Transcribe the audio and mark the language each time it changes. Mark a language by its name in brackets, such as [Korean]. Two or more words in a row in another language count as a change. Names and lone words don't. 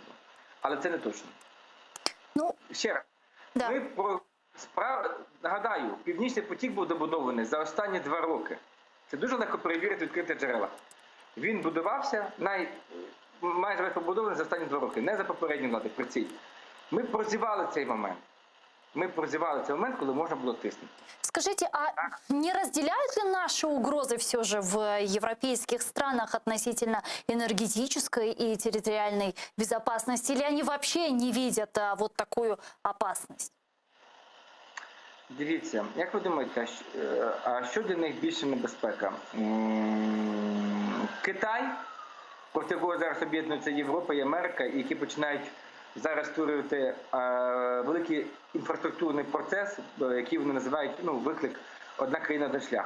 [Ukrainian] Але це не точно. Ще раз. Да. Нагадаю, Північний потік був добудований за останні 2 роки. Це дуже легко перевірити відкриті джерела. Він будувався, майже весь побудований за останні 2 роки, не за попередню владу, при цій. Ми прозівали цей момент. [Russian] Мы прозевали этот момент, когда можно было тестить. Скажите, а не разделяют ли наши угрозы все же в европейских странах относительно энергетической и территориальной безопасности? Или они вообще не видят вот такую опасность? [Ukrainian] Дивіться, як ви думаєте, а що для них більше небезпека? Китай, проти якого зараз об'єднуються Європа і Америка, які починають зараз створювати великий інфраструктурний процес, який вони називають виклик «Одна країна, один шлях».